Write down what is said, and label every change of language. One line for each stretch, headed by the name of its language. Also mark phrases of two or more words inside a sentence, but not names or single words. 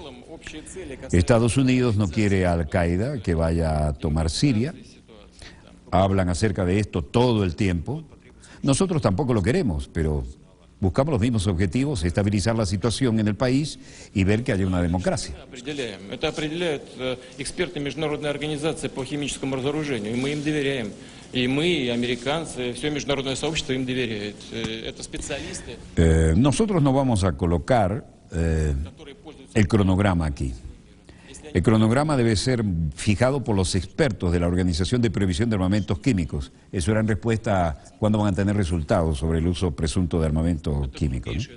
Spanish: Estados Unidos no quiere a Al-Qaeda que vaya a tomar Siria. Hablan acerca de esto todo el tiempo. Nosotros tampoco lo queremos, pero buscamos los mismos objetivos, estabilizar la situación en el país y ver que haya una democracia.
Russian: Это определяют эксперты международной организации по химическому разоружению, и мы им доверяем. И мы, и американцы, все международное сообщество им доверяет. Это специалисты.
Spanish: Nosotros no vamos a colocar el cronograma aquí. El cronograma debe ser fijado por los expertos de la Organización de Prohibición de Armamentos Químicos. Eso era en respuesta a cuándo van a tener resultados sobre el uso presunto de armamentos químicos, ¿no?